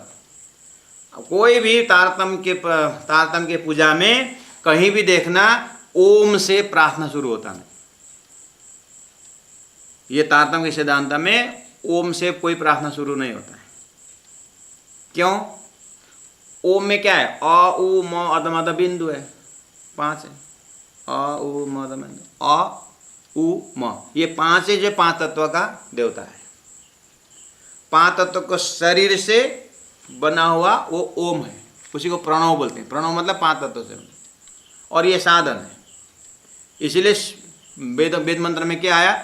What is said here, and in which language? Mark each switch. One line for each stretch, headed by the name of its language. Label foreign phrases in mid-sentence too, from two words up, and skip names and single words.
Hindi: कोई भी तारतम के पूजा में कहीं भी देखना ओम से प्रार्थना शुरू होता नहीं। ये तारतम के सिद्धांत में ओम से कोई प्रार्थना शुरू नहीं होता है। क्यों? ओम में क्या है? अ उ म अदम अद बिंदु है, 5 है। अ उ म अदम बिंदु, अ उ म, ये 5 है जो 5 तत्व का देवता है। 5 तत्व को शरीर से बना हुआ वो ओम है, उसी को प्रणव बोलते हैं। प्रणव मतलब 5 तत्व से, और ये साधन है। इसीलिए वेद मंत्र में क्या आया?